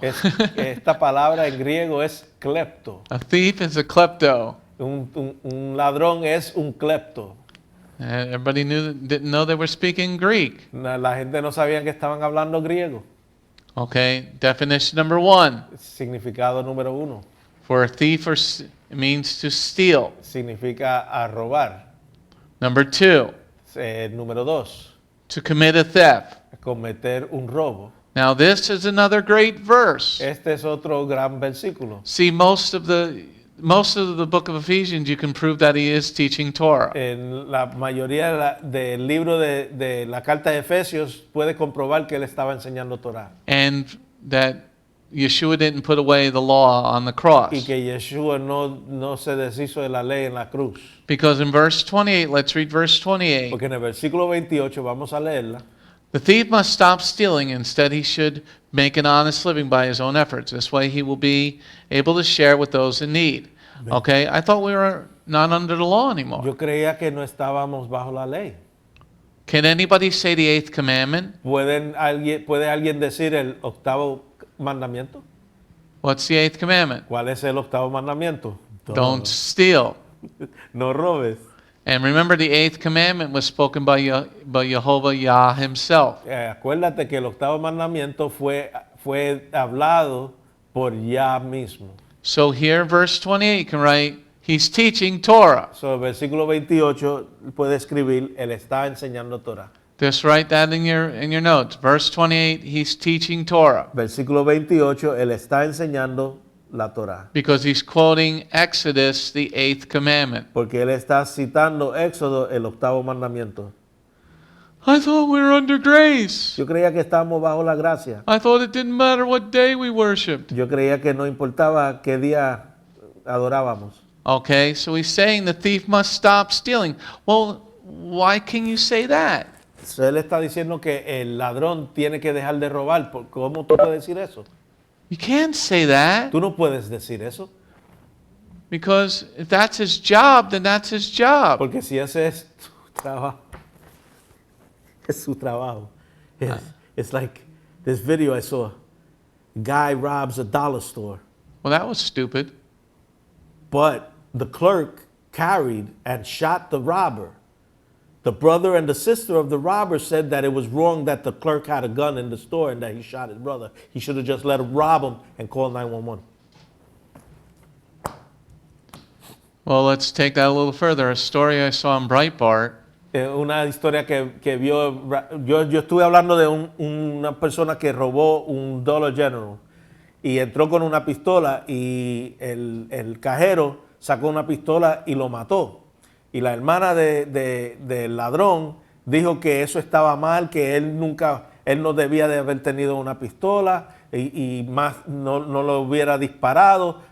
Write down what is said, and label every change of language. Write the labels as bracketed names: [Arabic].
[Spanish] Esta palabra en griego es klepto. [English] A thief is a klepto. [Spanish] Un ladrón es un klepto. [English] Everybody didn't know they were speaking Greek. [Spanish] La gente no sabía que estaban hablando griego. [English] Okay, definition number 1. [Spanish] Significado número 1. [English] For a thief it means to steal. [Spanish] significa a robar. [English] Number 2, [Spanish] Número 2, [English] to commit a theft. [Spanish] cometer un robo. [English] Now this is another great verse. [Spanish] Este es otro gran versículo. [English] See, most of the book of Ephesians, you can prove that he is teaching Torah. [Spanish] En la mayoría del libro de la carta de Efesios puede comprobar que él estaba enseñando Torah. [English] And that Yeshua didn't put away the law on the cross. [Spanish] Y que Yeshua no se deshizo de la ley en la cruz. [English] Because in verse 28, let's read verse 28. [Spanish] Porque en el versículo 28, vamos a leerla. [English] The thief must stop stealing. Instead, he should make an honest living by his own efforts. This way, he will be able to share with those in need. Okay? I thought we were not under the law anymore. [Spanish] Yo creía que no estábamos bajo la ley. [English] Can anybody say the 8th commandment? [Spanish] ¿Puede alguien decir el octavo mandamiento? [English] What's the 8th commandment? [Spanish] ¿Cuál es el octavo mandamiento? [English] Don't steal. [Spanish] No robes. [English] And remember, the 8th commandment was spoken by Jehovah Yah himself. [Spanish] Acuérdate que el octavo mandamiento fue hablado por Yah mismo. [English] So here, verse 28, you can write, he's teaching Torah. [Spanish] So, el versículo 28 puede escribir, él está enseñando Torah. [English] Just write that in your notes. Verse 28, he's teaching Torah. [Spanish] Versículo 28, él está enseñando la Torah. [English] Because he's quoting Exodus, the 8th commandment. [Spanish] Porque él está citando Éxodo, el octavo mandamiento. [English] I thought we were under grace. [Spanish] Yo creía que estábamos bajo la gracia. [English] I thought it didn't matter what day we worshiped. [Spanish] Yo creía que no importaba qué día adorábamos. [English] Okay, so he's saying the thief must stop stealing. Well, why can you say that? [Spanish] So, él está diciendo que el ladrón tiene que dejar de robar. ¿Cómo tú puedes decir eso? [English] You can't say that. [Spanish] Tú no puedes decir eso. [English] Because if that's his job, then that's his job. [Spanish] Porque si ese es tu trabajo, es su trabajo. [English] It's like this video I saw. Guy robs a dollar store. Well, that was stupid. But the clerk carried and shot the robber. The brother and the sister of the robber said that it was wrong that the clerk had a gun in the store and that he shot his brother. He should have just let him rob him and call 911. Well, let's take that a little further. A story I saw in Breitbart. [Spanish] Una historia que vio, yo estuve hablando de una persona que robó un Dollar General y entró con una pistola y el cajero sacó una pistola y lo mató. Y la hermana del ladrón dijo que eso estaba mal, que él no debía de haber tenido una pistola y más no lo hubiera disparado.